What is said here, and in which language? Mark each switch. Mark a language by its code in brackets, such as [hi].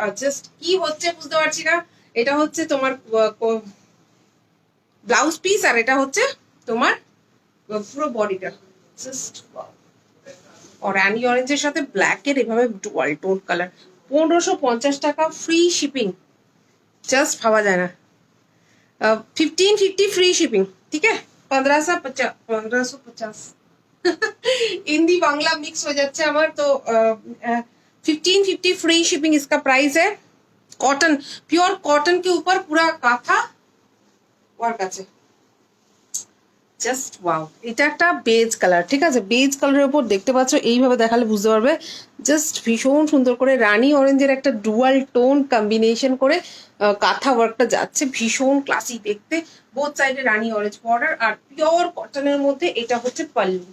[bn] Just কি হচ্ছে বুঝতে পারছি না। এটা হচ্ছে তোমার ব্লাউজ পিস, আর এটা হচ্ছে তোমার পুরো বডিটা। Just wow. রানি অরেঞ্জের সাথে ব্ল্যাকের এভাবে ডুয়াল টোন কালার, 1550 টাকা, ফ্রি শিপিং। জাস্ট ভাবা যায় না। [hi] 1550 फ्री शिपिंग, ठीक है। 1550 हिंदी बांग्ला मिक्स हो जाते हैं हमारे, तो 1550 फ्री शिपिंग इसका प्राइस है। कॉटन, प्योर कॉटन के ऊपर पूरा काथा वर्क আছে। [bn] Just wow. এটা একটা বেজ কালার, ঠিক আছে, বেজ কালারের উপর দেখতে পাচ্ছ, এইভাবে দেখালে বুঝতে পারবে। জাস্ট ভীষণ সুন্দর করে রানী অরেঞ্জের একটা ডুয়াল টোন কম্বিনেশন করে কাঁথা ওয়ার্কটা যাচ্ছে, ভীষণ ক্লাসি দেখতে। বোথ সাইডে রানী অরেঞ্জ বর্ডার, আর পিওর কটনের মধ্যে এটা হচ্ছে পাল্লু।